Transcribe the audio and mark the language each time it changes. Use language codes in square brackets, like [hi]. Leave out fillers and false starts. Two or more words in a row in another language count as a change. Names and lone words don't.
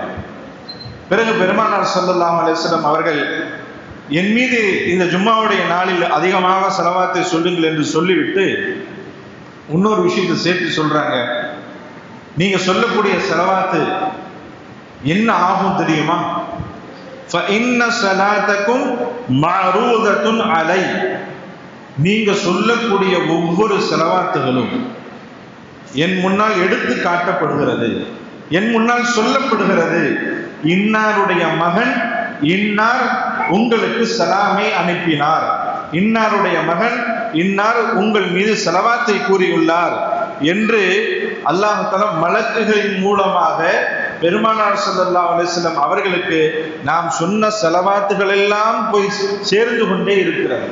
[ta] பிறகு பெருமானார் [ar] صلى الله عليه وسلم [ta] அவர்கள் என் மீது இந்த ஜும்மாவுடைய நாளில் அதிகமாக ஸலவாத்தை சொல்லுங்கள் என்று சொல்லிவிட்டு இன்னொரு விஷயத்தை சேர்த்து சொல்றாங்க. நீங்க சொல்லக்கூடிய ஸலவாத்து என்ன ஆகும் தெரியுமா? [ar] فَإِنَّ صَلَاتَكُمْ مَعْرُوضَةٌ عَلَيَّ. [ta] நீங்க சொல்லக்கூடிய ஒவ்வொரு ஸலவாத்துகளும் என் முன்னால் எடுத்து காட்டப்படுகிறது, என் முன்னால் சொல்லப்படுகிறது. இன்னாருடைய மகன் இன்னார் உங்களுக்கு சலாமை அனுப்பினார், இன்னாருடைய மகன் இன்னார் உங்கள் மீது ஸலவாத்தை கூறியுள்ளார் என்று [ar] الله تعالى [ta] மலக்குகளின் மூலமாக பெருமானார் [ar] صلى الله عليه وسلم [ta] அவர்களுக்கு நாம் சொன்ன ஸலவாத்துகள் எல்லாம் போய் சேர்ந்து கொண்டே இருக்கிறது.